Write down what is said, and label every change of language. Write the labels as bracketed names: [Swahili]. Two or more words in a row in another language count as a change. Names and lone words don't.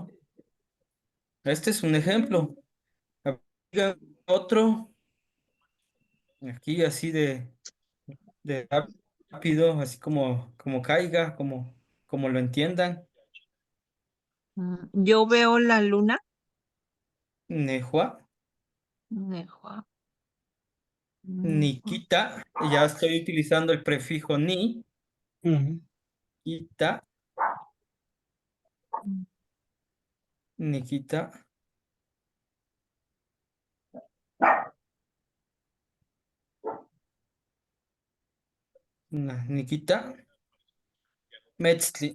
[Spanish] Este es un ejemplo. Diga otro, aquí así de rápido, así como caiga, como lo entiendan. Yo veo la luna. [Nahuatl languages] Nejua, Nejua, nejua. [Spanish] Nikita, ya estoy utilizando el prefijo ni. Ujú. [Nahuatl languages] Quita, Nikita, Nikita, Metzli.